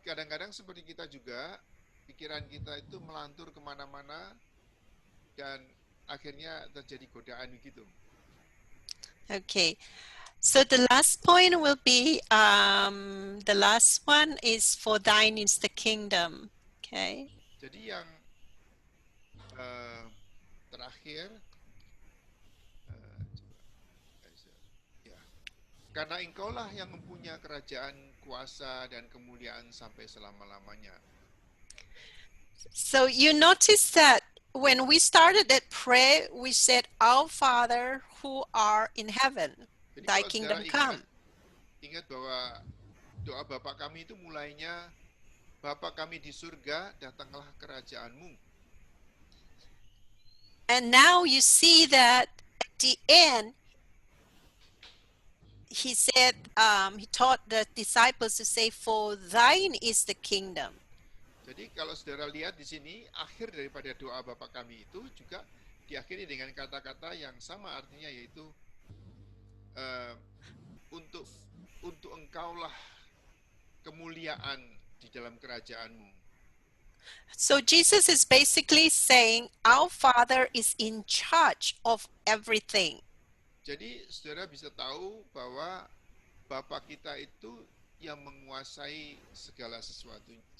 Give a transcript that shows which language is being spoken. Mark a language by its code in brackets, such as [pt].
[id] Kadang-kadang seperti kita juga, pikiran kita itu melantur kemana-mana dan akhirnya terjadi godaan begitu. [en] Okay. So the last point will be, the last one is for thine is the kingdom. Okay. [id] Jadi yang terakhir, karena engkaulah yang mempunyai kerajaan, kuasa, dan kemuliaan sampai selama-lamanya. [en] So you notice that when we started that prayer, we said, Our Father who are in heaven. [id] Jadi [en] Thy kingdom come. [id] Ingat bahwa doa Bapa kami itu mulainya, Bapa kami di surga, datanglah kerajaanmu. [en] And now you see that at the end, he said, he taught the disciples to say, for thine is the kingdom. [id] Jadi kalau saudara lihat di sini, akhir daripada doa Bapa kami itu juga diakhiri dengan kata-kata yang sama, artinya yaitu untuk engkaulah kemuliaan di dalam kerajaanmu. [en] So Jesus is basically saying our Father is in charge of everything. [id] Jadi saudara bisa tahu bahwa Bapa kita itu yang menguasai segala sesuatu.